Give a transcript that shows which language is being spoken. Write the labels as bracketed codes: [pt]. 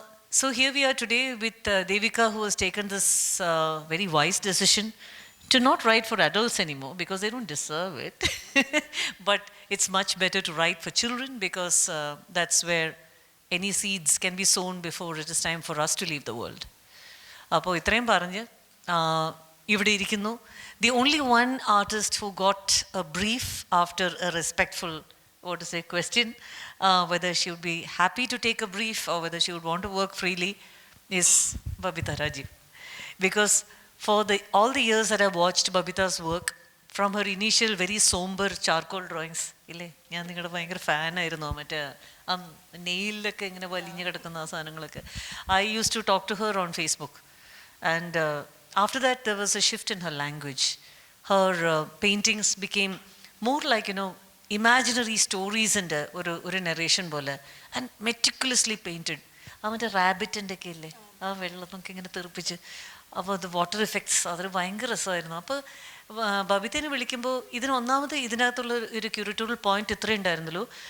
[en] So here we are today with Devika, who has taken this very wise decision to not write for adults anymore because they don't deserve it. But it's much better to write for children because that's where any seeds can be sown before it is time for us to leave the world. [ml] അപ്പോൾ ഇത്രയും പറഞ്ഞ് ഇവിടെ ഇരിക്കുന്നു. [en] The only one artist who got a brief after a respectful question, whether she would be happy to take a brief or whether she would want to work freely, is Babita Rajiv. Because for all the years that I've watched Babita's work, from her initial very somber charcoal drawings, [ml] ഇല്ലേ, ഞാൻ നിങ്ങളുടെ ഭയങ്കര ഫാനായിരുന്നു. മറ്റേ നെയിലൊക്കെ ഇങ്ങനെ വലിഞ്ഞു കിടക്കുന്ന ആ സാധനങ്ങളൊക്കെ. [en] I used to talk to her on Facebook. And after that there was a shift in her language. Her paintings became more like, imaginary stories and [ml] ഒരു നറേഷൻ പോലെ [en] And meticulously painted. [ml] ആ മറ്റേ റാബിറ്റിൻ്റെ ഒക്കെ ഇല്ലേ, ആ വെള്ളമൊക്കെ ഇങ്ങനെ തെറിപ്പിച്ച്, അപ്പോൾ അത് വാട്ടർ ഇഫക്ട്സ്, അതൊരു ഭയങ്കര രസമായിരുന്നു. അപ്പോൾ ബബിതേനെ വിളിക്കുമ്പോൾ ഒന്നാമത് ഇതിനകത്തുള്ള ഒരു ക്യൂരിറ്റോറിയൽ പോയിന്റ് ഇത്രയും ഉണ്ടായിരുന്നുള്ളൂ.